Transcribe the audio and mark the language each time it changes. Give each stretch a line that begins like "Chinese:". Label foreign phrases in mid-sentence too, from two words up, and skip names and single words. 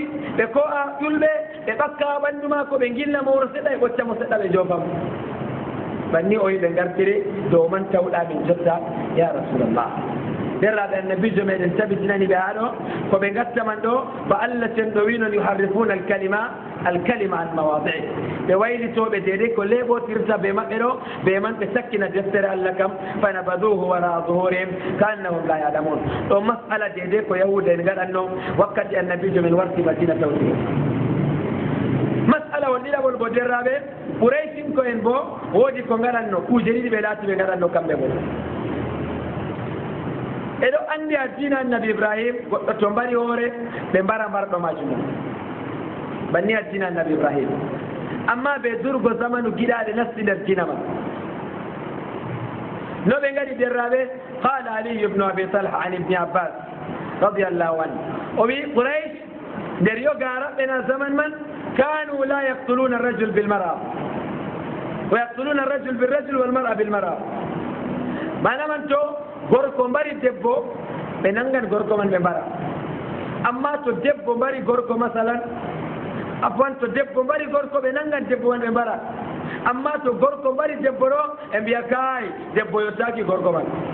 Fula: ɓe ko a ƴulɓe ɓe ɓakka ɓanndu ma ko ɓe gilla mo wuro seɗɗa e ɓocca mo seɗɗa ɓe joofam banni o yi ɓe gartiri dow man tawɗa min jotta
Arabic: يا رسول الله
Fula: derraɓe annabijo meɗen tabitinani ɓe haa ɗo ko ɓe gatta man ɗo ba allah ten ɗo winon
Arabic: يحرفون الكلم عن مواضعه
Fula: ɓe waylitoɓe deedei ko leɓotirta ɓe maɓɓe ɗo ɓe man ɓe sakkina deftere allah kam
Arabic: فنبذوه وراء ظهورهم كأنهم لا يعلمون
Fula: ɗo masala deedei ko yahuda en gaɗanno wakkati annabijo men warti madina tawti masala won ɗiɗaɓol bo derraɓe ɓuraysinko en bo woodi ko gaɗanno kuuje ɗiɗi ɓe laati ɓe gaɗanno kamɓe bo eɗo anndi a diina annabi ibrahim goɗɗo to mbari hoore ɓe mbara mbarɗo majum banni a diina annabi ibrahim amma ɓe durgo zamanu giɗaɗe nasti nder diina man no ɓe ngaɗi derraɓe qala aliyu ibnu abi talha an ibni abbas
Arabic: رضي الله عنه
Fula: o wi quraish nder yo garaɓɓena zaman man
Arabic: كانوا لا يقتلون الرجل بالمرأة ويقتلون الرجل بالرجل والمرأة بالمرأة
Fula: manaman to gorko mbari debbo ɓe nangan gorko man ɓe mbara amma to debbo mbari gorko masalan afwan to debbo mbari gorko ɓe nangan debbo man ɓe mbara amma to gorko mbari debbo ɗo e mbiya kay debbo yottaki gorko man